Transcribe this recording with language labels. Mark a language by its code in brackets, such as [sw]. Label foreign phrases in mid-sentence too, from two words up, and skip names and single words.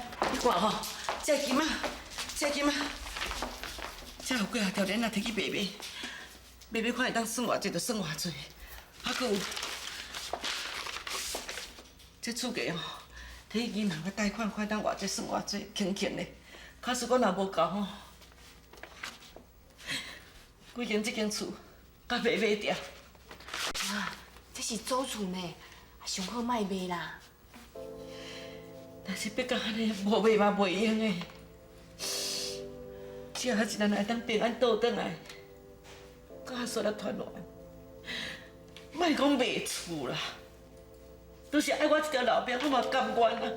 [nan] 你看吼，这金啊，这金啊，这有几啊条链啊，摕去卖，看会当算偌济就算偌济。还佫有这厝价吼，摕去银行个贷款，看当偌济算偌济，轻轻的。假使我若无够吼，规间这间厝，甲卖掉。啊，这是祖厝呢，上好卖卖啦。但是要到安尼，无卖嘛袂用的。只要一人会当平安倒转来，甲所有团圆，莫讲卖厝啦，都是爱我一条老命，我嘛甘愿啦。